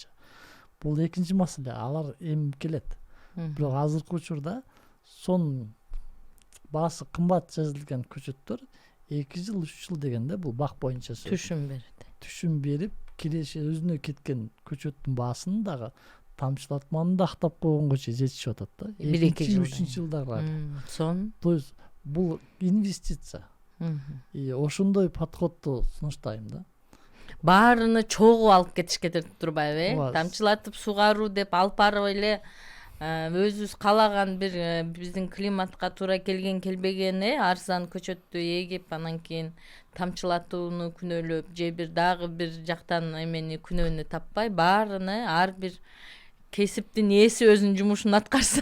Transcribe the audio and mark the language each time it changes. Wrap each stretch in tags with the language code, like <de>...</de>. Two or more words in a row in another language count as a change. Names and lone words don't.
<ky>Бул экинчи маселе, алар эми келет. Бирок азыркы учурда сон баасы кымбат жазылган көчөттөр 2 жыл 3 жыл дегенде бул бак боюнча түшүм берет. Түшүм берип, киреше өзүнө кеткен көчөттүн баасын дагы тамчылатманы да актап койгонго чейин жетишип атат да. 1-2 жыл, 3 жылдарга. Сон.</ky> <ru>То есть</ru> <ky>бул инвестиция. Ошондой подходду сунуштайм да. Баарыны чогуу алып кетишке турбайбы? Тамчылатып суугаруу деп алып барып эле өзүбүз калаган бир биздин климатка туура келген келбеген арзан көчөттү эгип, анан кийин тамчылатууну күнөөлөп же бир дагы бир жактан эмени күнөөнү таппай, баарыны ар бир кесиптин ээси өзүнүн жумушун аткарса.</ky>